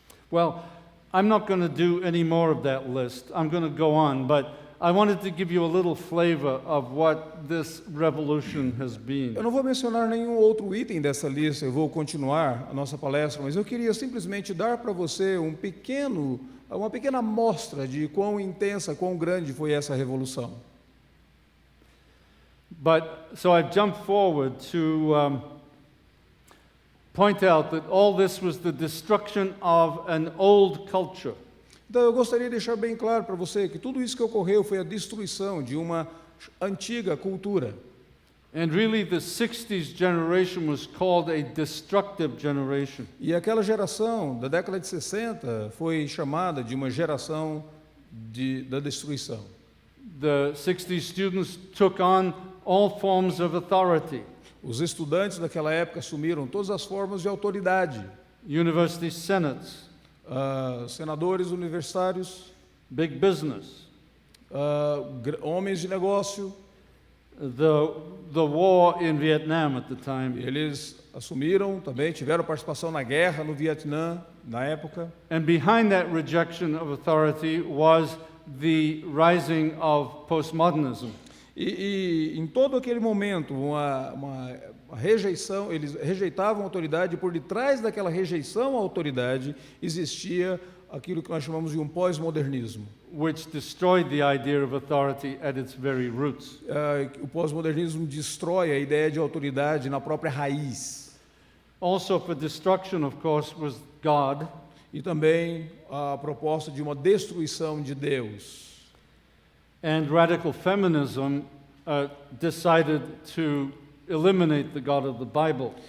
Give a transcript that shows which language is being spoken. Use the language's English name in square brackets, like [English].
[English] Well, I'm not going to do any more of that list. I'm going to go on, but I wanted to give you a little flavor of what this revolution has been. [Portuguese] Eu não vou mencionar nenhum outro item dessa lista, eu vou continuar a nossa palestra, mas eu queria simplesmente dar para você uma pequena amostra de quão intensa, quão grande foi essa revolução. [English] But so I've jumped forward to point out that all this was the destruction of an old culture. [Portuguese] Então eu gostaria de deixar bem claro para você que tudo isso que ocorreu foi a destruição de uma antiga cultura. [English] And really the 60s generation was called a destructive generation. [Portuguese] E aquela geração da década de 60 foi chamada de uma geração da destruição. [English] The 60s students took on all forms of authority. [Portuguese] Os estudantes daquela época assumiram todas as formas de autoridade. [English] University senates, [Portuguese] Senadores universitários, [English] big business, [Portuguese] homens de negócio. [English] the war in Vietnam at the time. [Portuguese] Eles assumiram também, tiveram participação na guerra no Vietnã, na época. [English] And behind that rejection of authority was the rising of postmodernism. [Portuguese] E em todo aquele momento, uma rejeição, eles rejeitavam a autoridade, e por detrás daquela rejeição à autoridade existia aquilo que nós chamamos de um pós-modernismo. [English] Which destroyed the idea of authority at its very roots. [Portuguese] O pós-modernismo destrói a ideia de autoridade na própria raiz. [English] Also for destruction, of course, was God. [Portuguese] E também a proposta de uma destruição de Deus. [English] And radical feminism decided to eliminate the God of the Bible.